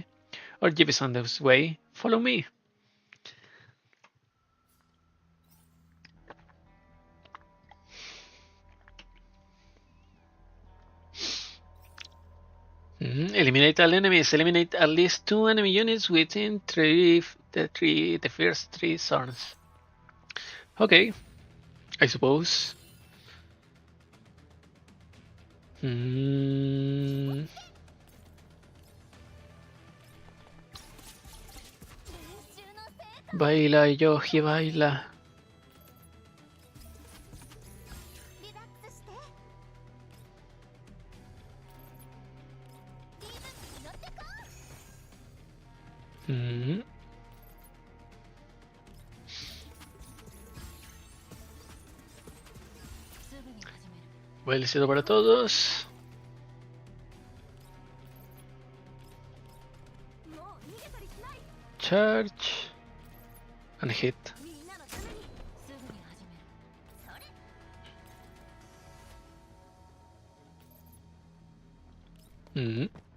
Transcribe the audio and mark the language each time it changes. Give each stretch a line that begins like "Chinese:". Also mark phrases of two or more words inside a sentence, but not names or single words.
English: Or Jeep is on the way. Follow me. Eliminate all enemies. Eliminate at least 2 enemy units within the first 3 turns. Okay, I suppose.
Spanish: Mm, baila, Yoji, baila. Mm, bailecito para todos.
English: Charge. And hit. Mm.